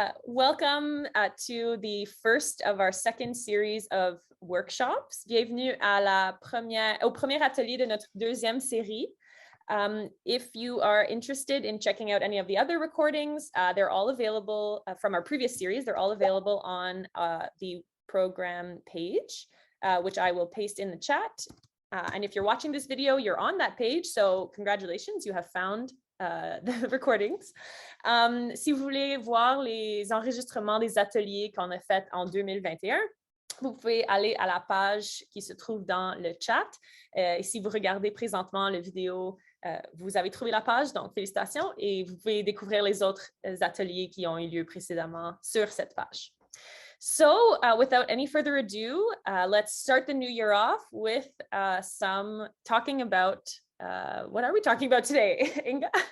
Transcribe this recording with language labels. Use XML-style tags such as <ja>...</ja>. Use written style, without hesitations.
<en>Welcome to the first of our second series of workshops.</en> <fr>Bienvenue à au premier atelier de notre deuxième série.</fr> <en>If you are interested in checking out any of the other recordings, they're all available from our previous series. They're all available on the program page, which I will paste in the chat. And if you're watching this video, you're on that page. So congratulations, you have found the recordings.</en> <fr>Si vous voulez voir les enregistrements des ateliers qu'on a fait en 2021, vous pouvez aller à la page qui se trouve dans le chat. Et si vous regardez présentement la vidéo, vous avez trouvé la page, donc félicitations, et vous pouvez découvrir les autres ateliers qui ont eu lieu précédemment sur cette page.</fr> <en>So without any further ado, let's start the new year off with some talking about, what are we talking about today, Inga?</en>